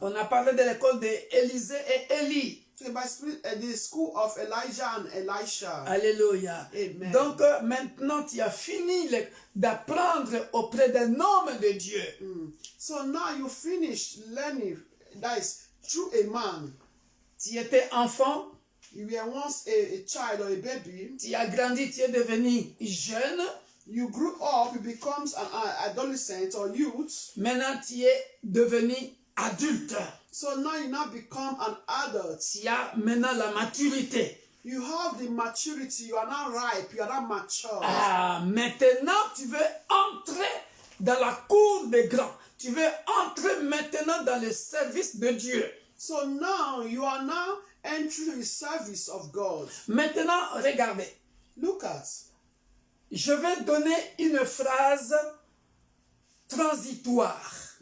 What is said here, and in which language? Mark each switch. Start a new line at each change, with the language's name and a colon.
French: On a parlé de l'école d'Élisée et Élie.
English: By spirit, the school of Elijah and Elisha.
French: Alléluia. Amen. Donc maintenant tu as fini d'apprendre auprès d'un homme de Dieu.
English: So now you finished learning that is through a man.
French: Tu étais enfant,
English: You were once a child or a baby.
French: tu as grandi, tu es devenu jeune.
English: You grew up, you become an adolescent or youth.
French: Maintenant tu es devenu adulte.
English: So now you now become an adult.
French: Tu as maintenant la maturité.
English: You have the maturity. You are now ripe. You are now mature.
French: Ah, maintenant tu veux entrer dans la cour des grands. Tu veux entrer maintenant dans le service de Dieu.
English: So now you are now entering the service of God.
French: Maintenant, regardez.
English: Look at.
French: Je vais donner une phrase transitoire.